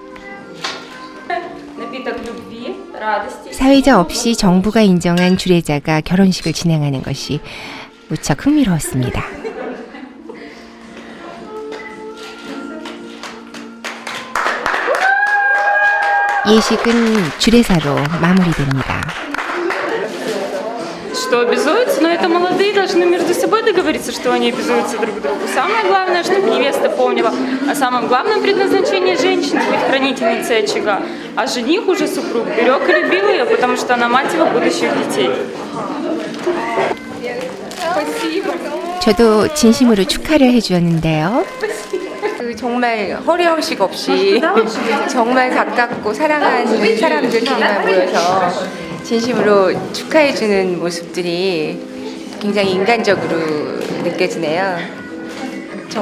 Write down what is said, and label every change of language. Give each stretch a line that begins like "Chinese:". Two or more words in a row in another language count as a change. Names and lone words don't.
Korean: 사회자 없이 정부가 인정한 주례자가 결혼식을 진행하는 것이 무척 흥미로웠습니다. 예식은 주례사로 마무리됩니다.
Russian: Что обязуются, но это молодые должны между собой договориться, что они обязуются друг к другу. Самое главное, чтобы невеста помнила о самом главном предназначении женщины — быть хранительницей очага, а жених уже супруг берег и любил ее, потому что она мать его будущих детей.
Korean: 저도 진심으로 축하를 해주었는데요. 정말 허례허식 없이 정말 가깝고 사랑하는 사람들끼리만 모여서 진심으로 축하해주는 모습들이 굉장히 인간적으로 느껴지네요.